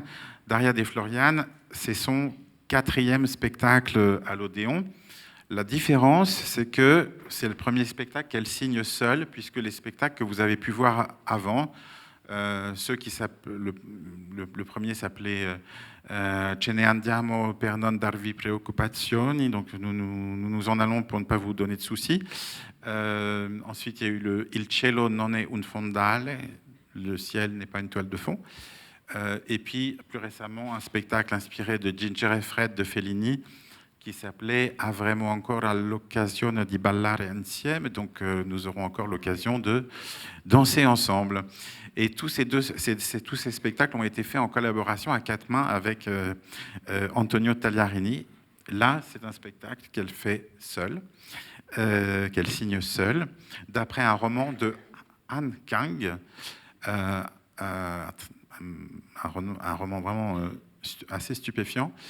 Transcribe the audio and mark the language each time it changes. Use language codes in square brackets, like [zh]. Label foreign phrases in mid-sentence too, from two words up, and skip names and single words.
[fr] Daria De Florian, c'est son 4e spectacle à l'Odéon. La différence, c'est que c'est le premier spectacle qu'elle signe seule, puisque les spectacles que vous avez pu voir avant, le premier s'appelait Ce ne andiamo per non darvi preoccupazioni, donc nous en allons pour ne pas vous donner de soucis. Ensuite, il y a eu le Il cielo non è un fondale, le ciel n'est pas une toile de fond. Et puis, plus récemment, un spectacle inspiré de Ginger et Fred de Fellini, qui s'appelait Avremo ancora l'occasione di ballare insieme, donc nous aurons encore l'occasion de danser ensemble. Et tous ces spectacles ont été faits en collaboration à 4 mains avec Antonio Tagliarini. Là, c'est un spectacle qu'elle fait seule, qu'elle signe seule, d'après un roman de Han Kang, un roman vraiment assez stupéfiant.